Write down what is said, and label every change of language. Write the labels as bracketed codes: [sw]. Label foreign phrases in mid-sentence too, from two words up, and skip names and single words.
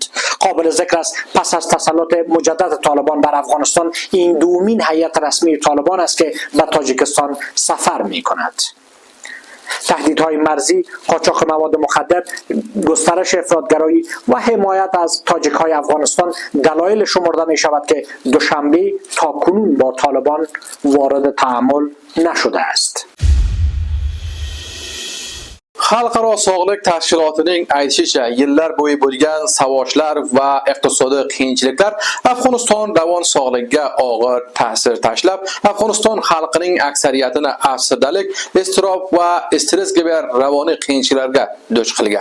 [fa] قابل ذکر است پس از تسلط مجدد طالبان بر افغانستان، این دومین هیئت رسمی طالبان است که به تاجیکستان سفر می‌کند. تهدیدهای مرزی، قاچاق مواد مخدر، گسترش افراطگرایی و حمایت از تاجیک‌های افغانستان دلایل شمرده می شود که دوشنبه تاکنون با طالبان وارد تعامل نشده است. [uz] Xalqaro sog'liq tashkilotining aytishicha, yillar bo'yi bo'lgan savoshlar va iqtisodiy qiyinchiliklar Afg'oniston ravon sog'ligiga og'ir ta'sir tashlab, Afg'oniston xalqining aksariyatini afsardalik, iztirob va stress gibi ravoniy qiyinchiliklarga duch qilgan.